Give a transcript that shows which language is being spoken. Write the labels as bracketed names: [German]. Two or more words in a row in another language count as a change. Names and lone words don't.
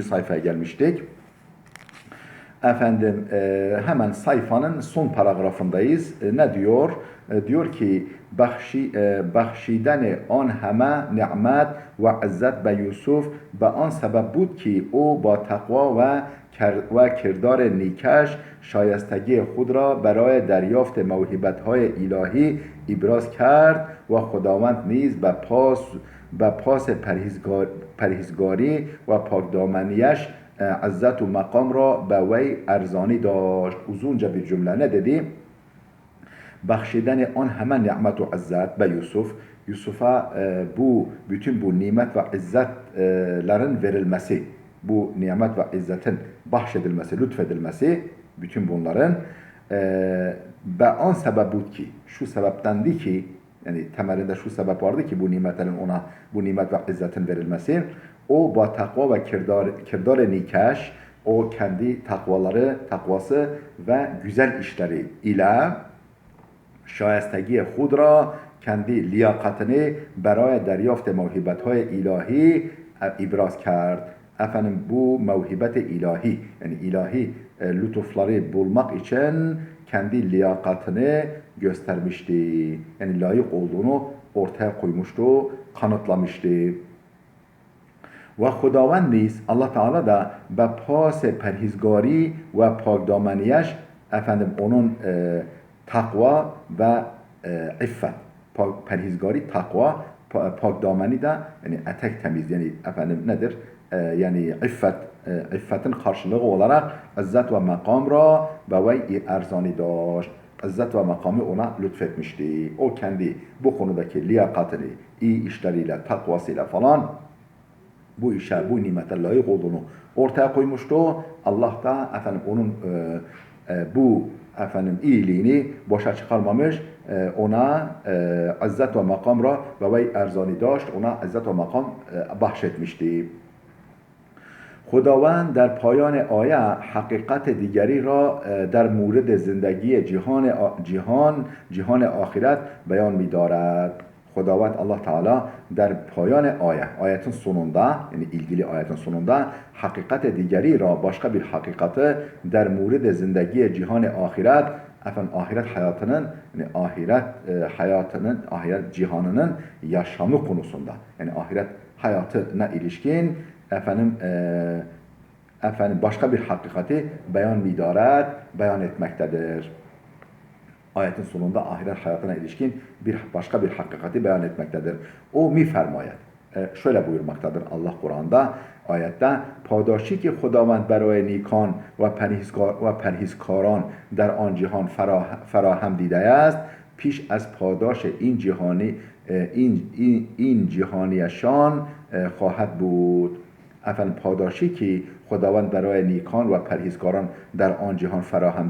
[Turkish] sayfaya gelmiştik. Hemen sayfanın son paragrafındayız. Ne diyor? Diyor ki [Persian] بخشیدن این همه نعمت و عزت به یوسف به این سبب بود که او با تقوا و کردار نیکش شایستگی خود را برای دریافت موهبت‌های الهی ابراز کرد و خداوند نیز به پاس پرهیزگاری و پاکدامنیش عزت و مقام را به وی ارزانی داشت. [Turkish] Uzunca bir cümle ne dedi? [Persian] بخشیدن این همه نعمت و عزت به یوسف [Turkish] bütün bu nimet ve izzetlerin verilmesi, bu nimet ve izzetin bahşedilmesi, lütfedilmesi, bütün bunların [Persian] به این سبب است که, [Turkish] şu sebeptendi ki, yani temelinde şu sebep vardı ki bu nimetlerin ona, bu nimet ve izzetin verilmesi. [Persian] O با تقوا و کردار نیکش, [Turkish] o kendi takvası ve güzel işleri ile [Persian] شایستگی خود را, [Turkish] kendi liyakatini [Persian] برای دریافت موهبت‌های الهی ابراز کرد. [Turkish] Bu mevhibet ilahi, yani ilahi lütufları bulmak için kendi liyakatini göstermişti. Yani layık olduğunu ortaya koymuştu, kanıtlamıştı. [Persian] و خداوند نیز [Turkish] Allah Teala da [Persian] به پاس پرهیزگاری و پاکدامنیش [Turkish] onun takva ve iffet, perhizgari, takva, pakdamani de yani etek temiz, yani nedir? Yani iffetin karşılığı olarak [Persian] عزت و مقام را به وی ارزانی داشت. [Turkish] İzzet ve makamı ona lütfetmişti. O kendi bu konudaki liyakatini, iyi işleriyle, takvasıyla falan bu işe, bu nimete layık olduğunu ortaya koymuştu. Allah da onun bu iyiliğini boşa çıkarmamış. [Persian] Ona عزت و مقام را به وی ارزانی داشت. [Turkish] Ona izzet ve makam bahşetmişti. [Persian] خداوند در پایان آیه حقیقت دیگری را در مورد زندگی جهان آخرت بیان می‌دارد. [Turkish] Xudavand Allah Teala [Persian] در پایان [Turkish] ayetin sonunda, yani ilgili ayetin sonunda [Persian] حقیقت دیگری را, [Turkish] başka bir hakikati [Persian] در مورد زندگی جهان آخرت, [Turkish] ahiret hayatının, yani ahiret cihanının yaşamı konusunda, yani ahiret hayatına ilişkin başka bir hakikati beyan etmektedir. Ayetin sonunda ahiret hayatına ilişkin başka bir hakikati beyan etmektedir. [Persian] O می‌فرماید. [Turkish] Şöyle buyurmaktadır Allah Kur'an'da ayette [Persian] پاداشی که خداوند برای نیکان و پرهیزکاران در آن جهان فراهم دیده است پیش از پاداش این جهانیشان خواهد بود. پاداشی که خداوند برای نیکان و پرهیزکاران در آن جهان فراهم